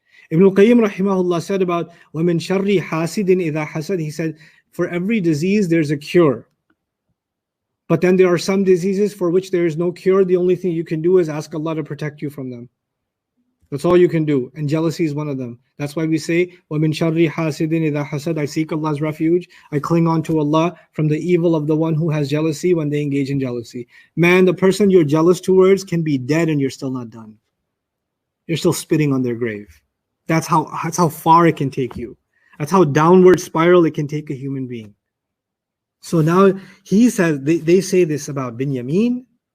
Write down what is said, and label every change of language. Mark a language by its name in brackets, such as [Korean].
[English] Ibn al-Qayyim rahimahullah said about [Arabic] وَمِن شَرِّ حَاسِدٍ إِذَا حَسَدٍ. [English] He said, for every disease there's a cure. But then there are some diseases for which there is no cure. The only thing you can do is ask Allah to protect you from them. That's all you can do. And jealousy is one of them. That's why we say, [Arabic] وَمِن شَرِّ حَاسِدٍ إِذَا حَسَدٍ. [English] I seek Allah's refuge. I cling on to Allah from the evil of the one who has jealousy when they engage in jealousy. Man, the person you're jealous towards can be dead and you're still not done. You're still spitting on their grave. That's how far it can take you. That's how downward spiral it can take a human being. So now he says, they say this about Binyamin.